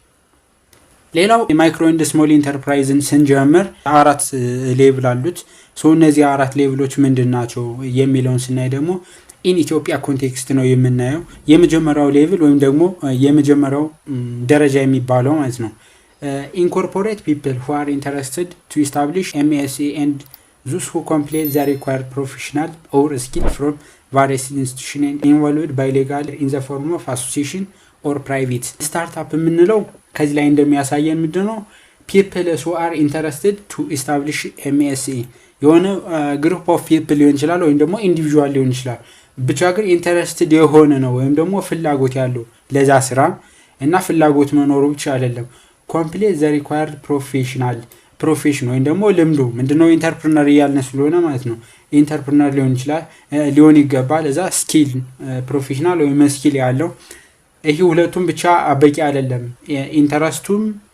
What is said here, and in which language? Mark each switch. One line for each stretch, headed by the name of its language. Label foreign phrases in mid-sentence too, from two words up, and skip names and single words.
Amharic: ሌላው
English: micro and small enterprise
Amharic: ስንጀምር 4 ሌቭል አሉት። ሶ እነዚህ 4 ሌቭሎች ምንድናቸው የሚለውን ስናይ ደግሞ
English: in Ethiopia context
Amharic: ነው የምናየው። የመጀመሪያው ሌቭል ወይም ደግሞ የመጀመሪያው ደረጃ የሚባለው ማለት ነው ኢንኮርፖሬት
English: ፒፕል who are interested to establish MSA and those who complete the required professional or skill from various institutions involved by legal in the form of association or private startup
Amharic: የምንለው ከዚህ ላይ እንደሚያሳየን ምንድነው
English: people who are interested to establish MSA
Amharic: የሆነ
English: group of people
Amharic: ሊሆን ይችላል ወይም ደግሞ ኢንዲቪጁዋል ሊሆን ይችላል። ብቻ ግን ኢንተረስትድ የሆነ ነው ወይም ደግሞ ፍላጎት ያለው ለዛ ስራ እና ፍላጎት መኖሩ ብቻ አይደለም
English: complete the required profession
Amharic: ወይም ደግሞ ልምዱ ምንድነው ኢንተርፕረነር ያልነው ስለሆነ ማለት ነው። ኢንተርፕረነር ሊሆን ይችላል ሊሆን ይገባል። እዛ
English: skill professional
Amharic: ወይም ስኪል ያለው ይሄ ሁለቱም ብቻ በቂ አይደለም። ኢንተረስቱም